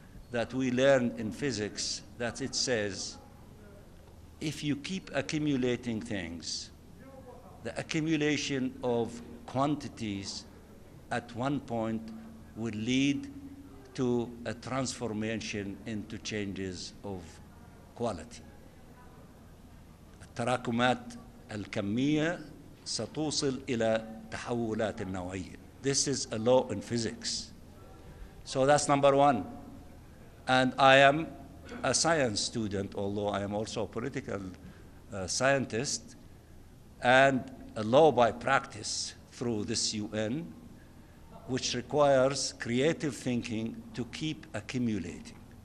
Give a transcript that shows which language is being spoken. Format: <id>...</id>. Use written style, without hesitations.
<en>that we learn in physics, that it says, if you keep accumulating things, the accumulation of quantities at one point will lead to a transformation into changes of quality.</en> <ar>التراكمات الكمية ستوصل إلى تحولات النوعية.</ar> <en>This is a law in physics. So that's number one. And I am a science student, although I am also a political scientist, and a law by practice through this UN, which requires creative thinking to keep accumulating.</en>